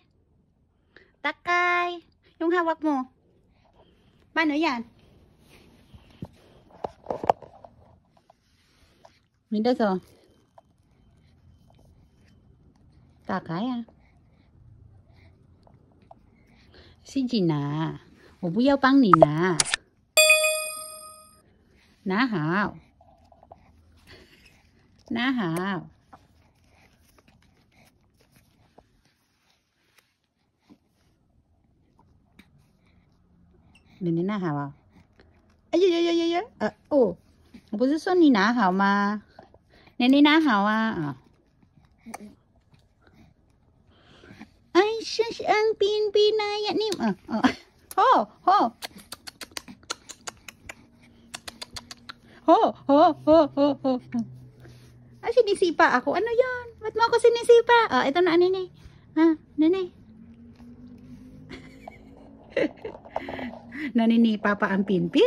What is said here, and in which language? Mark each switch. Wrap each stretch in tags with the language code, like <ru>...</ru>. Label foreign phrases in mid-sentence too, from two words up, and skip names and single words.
<tl>Takay. Yung hawak mo. Paano yan? Windows, oh. Takay, ah. Si Gina.</tl> <zh>我不要帮你拿。拿好。拿好。你拿好啊？哎呀！哦，我不是说你拿好吗？你拿好啊？哎，是冰冰那样你</zh> <tl>Ah, sinisipa ako. Ano yan? Ba't mo ako sinisipa? Ah, ito na, nene. Ha, nene. Naninipa pa ang pinpin?</tl>